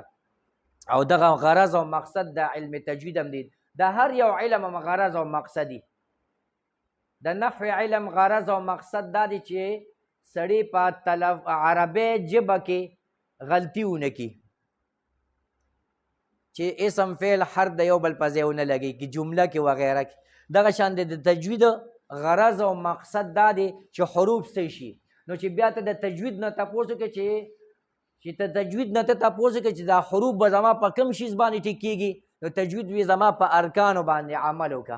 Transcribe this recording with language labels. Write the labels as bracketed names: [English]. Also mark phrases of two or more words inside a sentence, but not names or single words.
[Pashto] او دغه غرض او مقصد د علم تجوید هم دی. د هر یو علم هم غرض او مقصد دی. د نحو علم غرض او مقصد دا دی چې سړی په عربی ژبه کې غلطي ونه کړي، چې اسم فعل حرف د یو بل په ځای ونه لګي کې جمله کې وغیره کې. دغه شان د تجوید غرض او مقصد دا دی چې حروف صحیح شي. نو چې بیا ته د تجوید نه تپوس وکړې چې ته تجوید نه ته تپوس وکړې چې دا حروف به زما په کوم شیز باندې ټیک کېږي، نو تجوید وي زما په ارکانو باندې عمل وکړه.